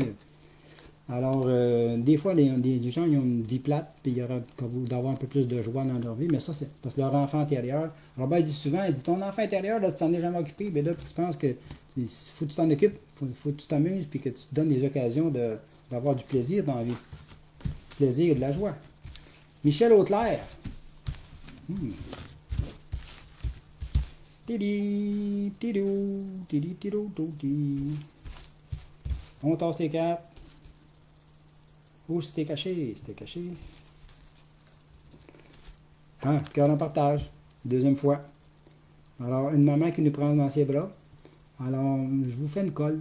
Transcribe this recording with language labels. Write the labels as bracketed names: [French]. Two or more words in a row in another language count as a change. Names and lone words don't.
[French] Alors, des fois, les gens ils ont une vie plate, puis il y aura d'avoir un peu plus de joie dans leur vie, mais ça, c'est parce que leur enfant intérieur. Robert dit souvent, il dit, ton enfant intérieur, là, tu t'en es jamais occupé, mais là, tu penses que faut que tu t'en occupes, faut que tu t'amuses, puis que tu te donnes des occasions d'avoir du plaisir dans la vie. Du plaisir et de la joie. Michel Auclair. Tidi, tidou, tidi, tidou, tidi. On tasse les cartes. Où c'était caché? C'était caché. Ah, cœur en partage. Deuxième fois. Alors, une maman qui nous prend dans ses bras. Alors, je vous fais une colle.